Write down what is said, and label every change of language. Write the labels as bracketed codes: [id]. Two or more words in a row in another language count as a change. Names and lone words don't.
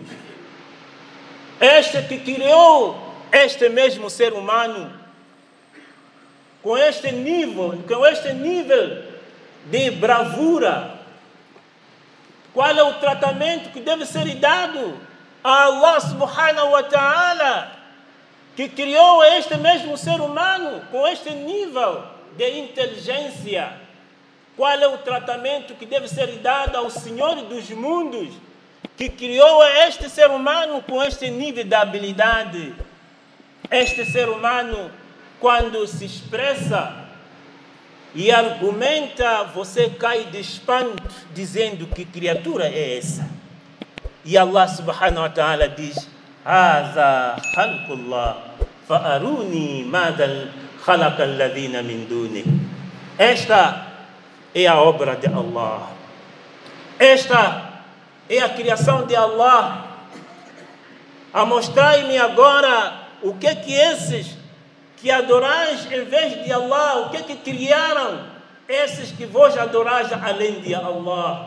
[pt] Este que criou este mesmo ser humano, com este nível de bravura. Qual é o tratamento que deve ser dado a [ar] الله سبحانه وتعالى, [pt] que criou este mesmo ser humano com este nível de inteligência, qual é o tratamento que deve ser dado ao Senhor dos mundos, que criou este ser humano com este nível de habilidade. Este ser humano, quando se expressa e argumenta, você cai de espanto, dizendo que criatura é essa? [ar] E الله سبحانه وتعالى diz: هذا خلق الله فأروني ماذا خلق الذين من دونه. [pt] Esta é a obra de Allah. Esta é a criação de Allah. Mostrai-me agora o que esses que adorais em vez de Allah, o que criaram esses que vos adorais além de Allah.